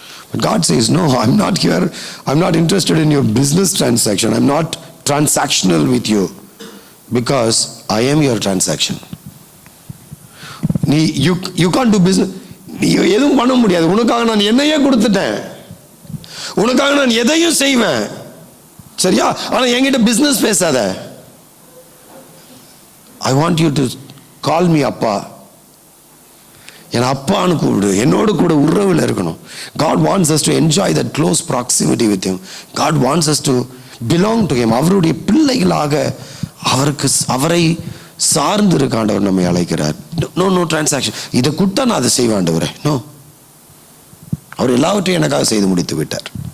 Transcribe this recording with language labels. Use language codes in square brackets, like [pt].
[en] But God says, no, I'm not here. I'm not interested in your business transaction. I'm not transactional with you because I am your transaction. You can't do business. [ta] நீ எதுவும் பண்ண முடியாது. உனக்காக நான் என்னையே கொடுத்துட்டேன், உனக்காக நான் எதையும் செய்வேன், சரியா? ஆனா என்கிட்ட பிசினஸ் பேசாத. [en] I want you to call me [ta] அப்பா, என் அப்பான்னு கூப்பிடு, என்னோடு கூட உறவில் இருக்கணும். [en] God wants us to enjoy that close proximity with him. God wants us to belong to him. [ta] அவருடைய பிள்ளைகளாக அவரை சார்ந்து இருக்க ஆண்டவர் நம்மை அழைக்கிறார். [en] No transaction. [ta] இதை கொடுத்தா நான் அதை செய்வேன் ஆண்டவரே, நோ. அவர் எல்லாவற்றையும் எனக்காக செய்து முடித்து விட்டார்.